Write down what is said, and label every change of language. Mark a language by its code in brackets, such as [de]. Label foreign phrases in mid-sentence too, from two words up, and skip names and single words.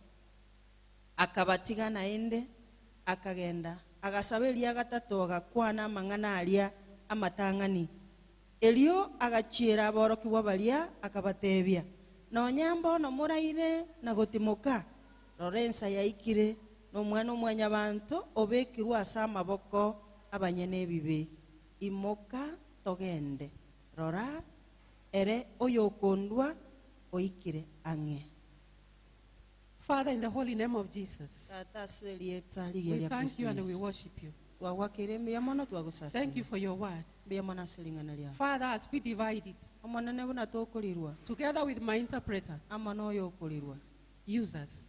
[guz] akabatiga naende akagenda agasaba Elia gatatu agakwana mangana alia amatangani Elio agachiera aborokiwa balia akabatebia nonyambo no muraire na gotimoka Lorenza yaikire no mwana mwanya bantu obekirwa asa amaboko abanyene bibe imoka togende rora ere oyokondwa oikire ange. [en] Father, in the holy name of Jesus, we thank you and we worship you. Thank you for your word. Father, as we divide it, together with my interpreter, use us.